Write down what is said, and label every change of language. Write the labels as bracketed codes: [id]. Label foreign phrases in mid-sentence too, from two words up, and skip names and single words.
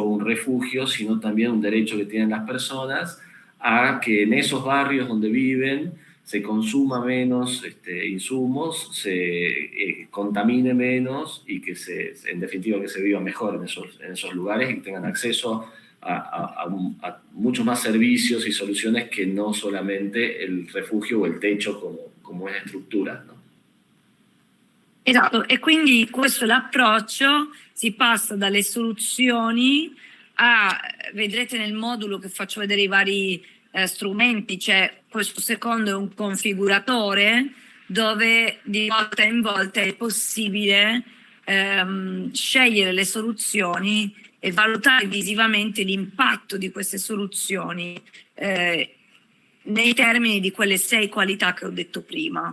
[es] o un refugio, sino también un derecho que tienen las personas a que en esos barrios donde viven se consuma menos insumos, se contamine menos y que en definitiva que se viva mejor en esos lugares y que tengan acceso a muchos más servicios y soluciones que no solamente el refugio o el techo como una estructura, ¿no? [it] Esatto, e quindi questo è l'approccio, si passa dalle soluzioni a, vedrete nel modulo che faccio vedere i vari strumenti, c'è questo secondo è un configuratore dove di volta in volta è possibile scegliere le soluzioni e valutare visivamente l'impatto di queste soluzioni nei termini di quelle 6 qualità che ho detto prima.